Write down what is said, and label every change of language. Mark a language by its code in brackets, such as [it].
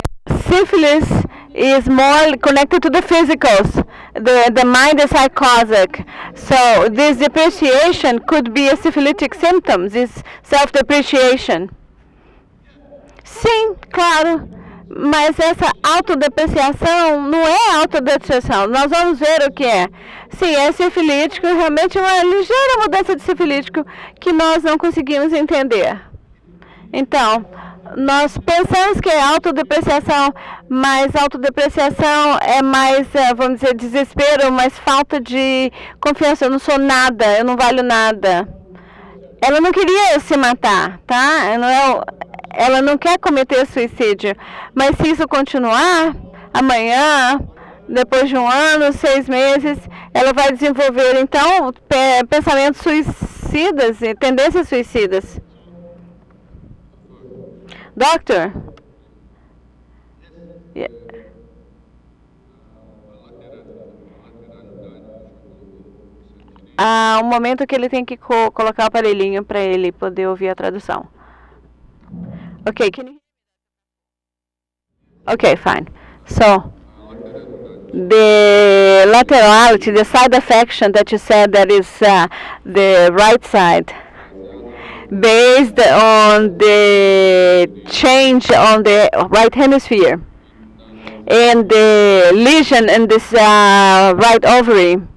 [en] Syphilis is more connected to the physicals. The mind is psychotic. So this depreciation could be a syphilitic symptom, this self-depreciation. [pt] Sim, claro. Mas essa autodepreciação não é autodepreciação. Nós vamos ver o que é. Sim, é sifilítico, realmente uma ligeira mudança de sifilítico que nós não conseguimos entender. Então, nós pensamos que é autodepreciação, mas autodepreciação é mais, vamos dizer, desespero, mais falta de confiança. Eu não sou nada, eu não valho nada. Ela não queria se matar, tá? Ela não quer cometer suicídio. Mas se isso continuar, amanhã, depois de 1 ano, 6 meses, ela vai desenvolver, então, pensamentos suicidas e tendências suicidas. [en] Doctor? Yeah. [pt] Um momento que ele tem que colocar o aparelhinho para ele poder ouvir a tradução. [en] Okay, can you... Okay, fine. So, the laterality, the side affection that you said that is the right side, based on the change on the right hemisphere and the lesion in this right ovary.